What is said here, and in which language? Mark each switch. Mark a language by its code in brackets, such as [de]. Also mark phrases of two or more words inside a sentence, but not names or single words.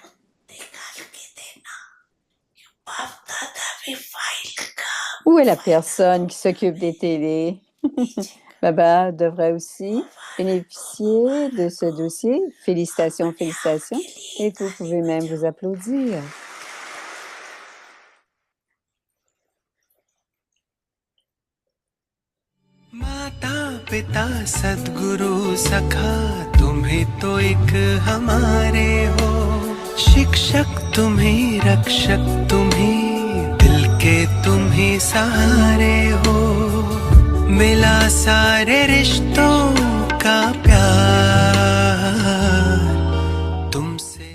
[fr] Où est la personne qui s'occupe des télés? Baba devrait aussi bénéficier de ce dossier. Félicitations, félicitations. Et vous pouvez même vous applaudir. [hi] माता पिता सद्गुरु सखा तुम्हें तो एक हमारे हो शिक्षक तुम्हें रक्षक तुम्हें दिल के तुम्हें सहारे हो मिला सारे रिश्तों का प्यार तुमसे